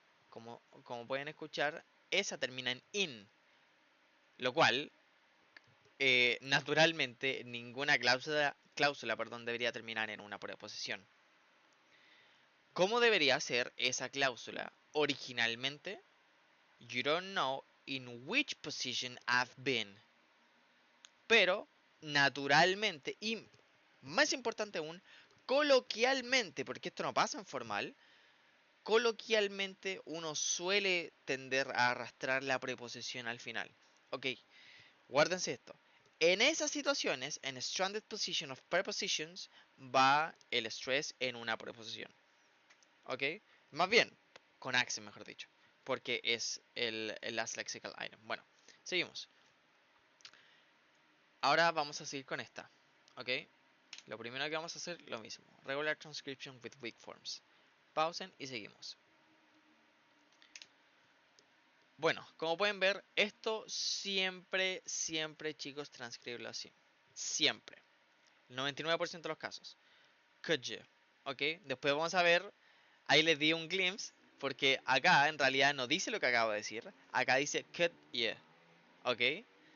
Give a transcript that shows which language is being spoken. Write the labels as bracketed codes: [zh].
[es] como pueden escuchar, esa termina en in, lo cual naturalmente ninguna cláusula, perdón, debería terminar en una preposición. ¿Cómo debería ser esa cláusula? Originalmente, [en] you don't know in which position I've been. [es] Pero, naturalmente, y más importante aún, coloquialmente, porque esto no pasa en formal, coloquialmente uno suele tender a arrastrar la preposición al final. Ok, guárdense esto. En esas situaciones, en [en] stranded position of prepositions, [es] va el stress en una preposición. ¿Ok? Más bien, con accent, mejor dicho. Porque es el [en] last lexical item. [es] Bueno, seguimos. Ahora vamos a seguir con esta. ¿Ok? Lo primero que vamos a hacer, lo mismo. [en] Regular transcription with weak forms. [es] Pausen y seguimos. Bueno, como pueden ver, esto siempre, chicos, transcribirlo así. Siempre. 99% de los casos. [en] Could you. [es] ¿Ok? Después vamos a ver. Ahí les di un glimpse. Porque acá en realidad no dice lo que acabo de decir. Acá dice [en] could you. [es] ¿Ok?